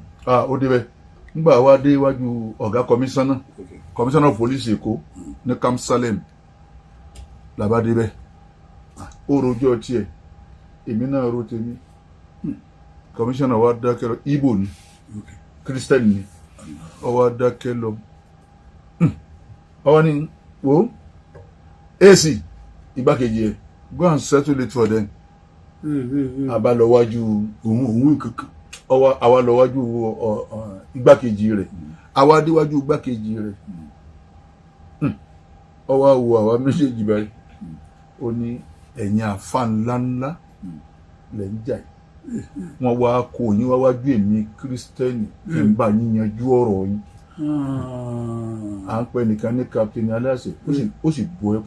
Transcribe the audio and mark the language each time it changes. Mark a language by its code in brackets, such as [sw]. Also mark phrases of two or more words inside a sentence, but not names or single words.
[yo] ó débẹ̀ nígbà wa dé iwájú ọ̀gá kọmíṣánná pólísì Èkó ní Camp Salem làbá débẹ̀ ó rojọ́ tiẹ̀ èmi náà ro tèmi kọmíṣánná wa dákẹ́ lọ Ìgbò ni Christian ni ọwọ́ adákẹ́ lọ ọwọ́ ni wo AC igbákejì ẹ̀ [en] go and settle it for them [yo] abalọ́wájú òun kankan àwa lọ́wájú igbákejì rẹ̀ àwa déwájú igbákejì rẹ̀ ọwọ́ wo àwa méjèèjì báyìí ó ní ẹ̀yin àfa ńláńlá lẹ́ ń jà yìí wọ́n wá kó yín wá wájú èmi kírísítẹ́nì kí n bá yín yanjú ọ̀rọ̀ yín à ń pẹ́ nìkan ní Captain Aláṣẹ ó sì bọ́ ẹkún